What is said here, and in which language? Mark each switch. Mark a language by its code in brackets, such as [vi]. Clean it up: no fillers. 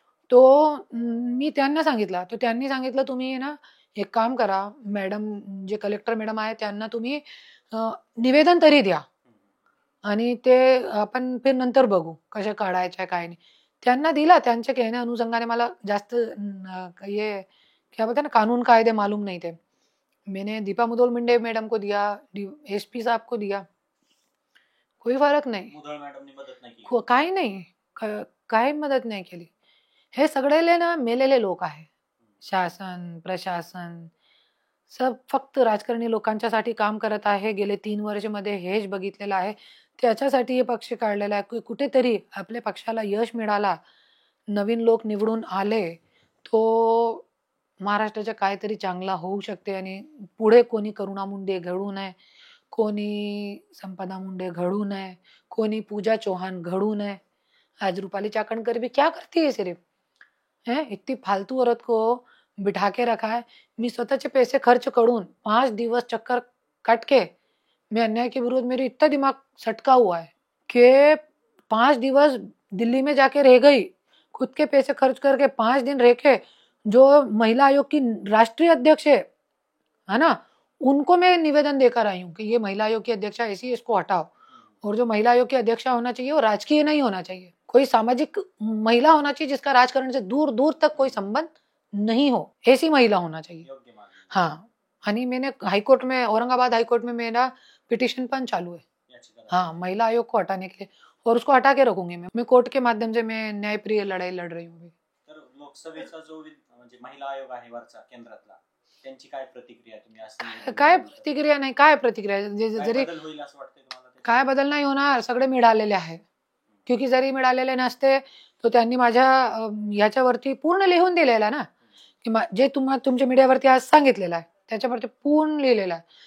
[mr] तो मी त्यांना सांगितला. तर त्यांनी सांगितलं, "तुम्ही ना एक काम करा, मॅडम जे कलेक्टर मॅडम आहे त्यांना तुम्ही निवेदन तरी द्या आणि ते आपण फिर नंतर बघू कसे काढायचे काय नाही." त्यांना दिला. त्यांच्या [hi] कहने अनुसंगाने [mr] मला जास्त [hi] ये क्या बोलते हैं ना कानून कायदे मालूम नहीं थे. मैंने दीपा मुधोळ मुंडे मैडम को दिया, एसपी साहब को दिया. [mr] कोई फरक नाही. मुधोळ मॅडमनी मदत नाही केली. काही नाही. काही मदत नाही केली. हे सगळेले ना मेलेले लोक आहे. शासन, प्रशासन सब फक्त राजकारणी लोकांच्यासाठी काम करत आहे. गेले 3 वर्षामध्ये हेच बघितलेलं आहे. त्याच्यासाठी हे पक्ष काढलेला आहे. कुठेतरी आपल्या पक्षाला यश मिळाला, नवीन लोक निवडून आले, तो महाराष्ट्राच्या काहीतरी चांगला होऊ शकते आणि पुढे कोणी करुणा मुंडे घडू नये, कोणी संपदा मुंडे घडू नये, कोणी पूजा चौहान घडू नये. [hi] आज रूपाली चाकणकर भी क्या करती है सिर्फ? हैं? इतनी फालतू औरत को बिठा के रखा है. [mr] मी स्वतःचे पैसे खर्च करून 5 दिवस [hi] चक्कर काट के मैं अन्याय के विरुद्ध मेरी इतना दिमाग सटका हुआ है कि 5 दिवस दिल्ली में जाके रह गई. खुद के पैसे खर्च करके 5 दिन रह के जो महिला आयोग की राष्ट्रीय अध्यक्ष है ना, उनको मैं निवेदन देकर आई हूँ कि ये महिला आयोग की अध्यक्षा ऐसी है, इसको हटाओ. और जो महिला आयोग की अध्यक्षा होना चाहिए वो राजकीय नहीं होना चाहिए. कोई सामाजिक महिला होना चाहिए जिसका राजकारण से दूर दूर तक कोई संबंध नहीं हो, ऐसी महिला होना चाहिए. [mr] योग्य मानली. [hi] हाँ. आणि मैंने हाईकोर्ट में, औरंगाबाद हाईकोर्ट में मेरा पिटिशन पण चालू है. [mr] याचिका दाखल. [hi] हाँ, महिला आयोग को हटाने के लिए. और उसको हटा के रखूंगी मैं कोर्ट के माध्यम से मैं न्यायप्रिय लड़ाई लड़ रही हूँ. [mr] तर लोकसभेचा जो म्हणजे महिला आयोग आहे वरचा केंद्रातला, त्यांची काय प्रतिक्रिया तुम्ही असं काय प्रतिक्रिया नाही, काय प्रतिक्रिया काय जरी बदल होईल असं वाटतंय तुम्हाला ते? काय बदल नाही होणार, सगळे मिळालेले आहे. क्योंकि जरी मिळालेले नसते तो त्यांनी माझ्या ह्याच्यावरती पूर्ण लिहून दिलेलं आहे ना, की जे तुमच्या मीडियावरती आज सांगितलेलं आहे त्याच्यावरती पूर्ण लिहिलेलं आहे.